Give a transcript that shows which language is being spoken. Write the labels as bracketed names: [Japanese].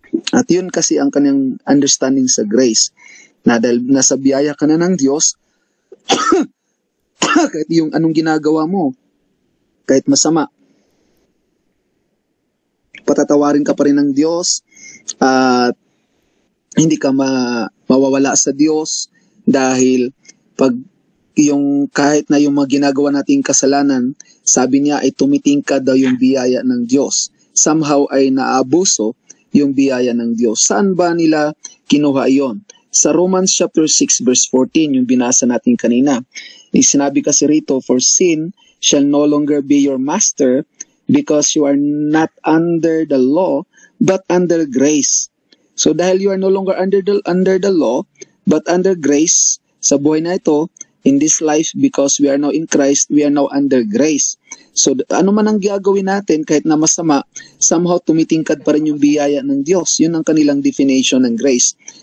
[Filipino] At yun kasi ang kanyang understanding sa grace, na dahil nasa biyaya ka na ng Diyos, kahit yung anong ginagawa mo, kahit masama, patatawarin ka pa rin ng Diyos, at hindi ka mawawala sa Diyos, dahil pag yung kahit na yung mga ginagawa nating kasalanan, sabi niya ay tumitingkad daw yung biyaya ng Diyos. Somehow ay naabuso yung biyaya ng Diyos. Saan ba nila kinuha iyon? Sa Romans chapter 6 verse 14, yung binasa natin kanina. Sinabi kasi rito, [English] for sin shall no longer be your master, because you are not under the law, but under grace. So dahil you are no longer under the law, but under grace, [Filipino] sa buhay na ito, [English] in this life, because we are now in Christ, we are now under grace. [Filipino] So ano man ang gagawin natin, kahit na masama, somehow tumitingkad pa rin yung biyaya ng Diyos. Yun ang kanilang definition ng grace.